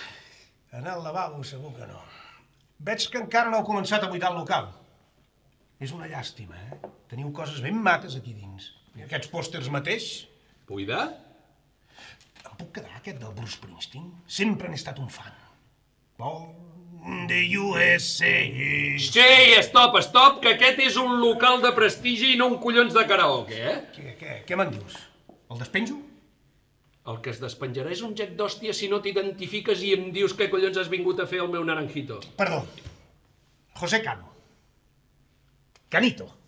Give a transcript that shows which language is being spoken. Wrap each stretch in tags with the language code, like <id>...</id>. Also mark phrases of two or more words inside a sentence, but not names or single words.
<ca>Anar al lavabo segur que no. Veig que encara no heu començat a buidar el local. És una llàstima, Teniu coses ben maques aquí dins. I aquests pòsters mateix... Buidar? Em puc quedar aquest del Bruce Springsteen? Sempre n'he estat un fan.</ca> <en>Born the USA...</en> <ca>Sí, stop, que aquest és un local de prestigi i no un collons de karaoke, Què me'n dius? El despenjo? El que es despenjarà és un jet d'hòstia si no t'identifiques i em dius què collons has vingut a fer al meu naranjito. Perdó. José Cano. Canito.</ca>